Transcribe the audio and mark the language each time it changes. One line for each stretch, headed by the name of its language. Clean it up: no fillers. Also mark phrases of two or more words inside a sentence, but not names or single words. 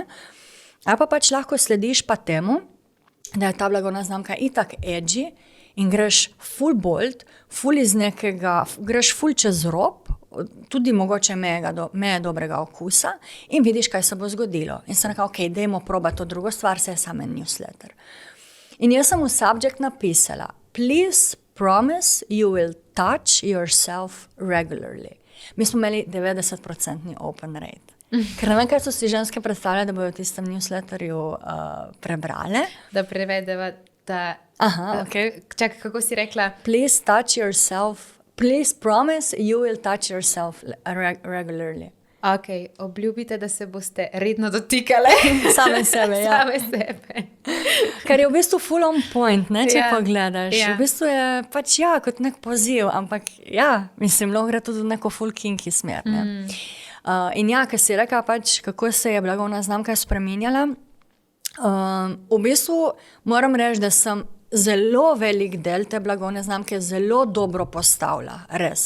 Slovenian: Ali pa pač lahko slediš pa temu, da je ta blagovna znamka itak edgy in greš
English: full bold,
Slovenian: greš full čez rob, tudi mogoče meje dobrega okusa in vidiš, kaj se bo zgodilo. In sem rekla, ok, dajmo probati to drugo stvar, se je samo en newsletter. In jaz sem v subject napisala,
English: please promise you will touch yourself regularly.
Slovenian: Mi smo imeli 90%
English: open rate.
Slovenian: Ker ne vem, kaj so si ženske predstavljale, da bojo v tistem newsletterju prebrale. Da prevedeva ta... Aha, ok. Čakaj, kako si rekla?
English: Please touch yourself, please promise you will touch yourself regularly.
Slovenian: Ok, obljubite, da se boste redno dotikale. Same sebe, ja. Same sebe. Kar je v bistvu
English: full on point,
Slovenian: ne, če Ja. pogledaš. Ja. V bistvu je pač kot nek poziv, ampak mislim, lahko gre tudi v neko
English: full kinky
Slovenian: smer. Ne. In ker si rekla pač, kako se je blagovna znamka spreminjala, v bistvu moram reči, da sem zelo velik del te blagovne znamke zelo dobro postavila, res.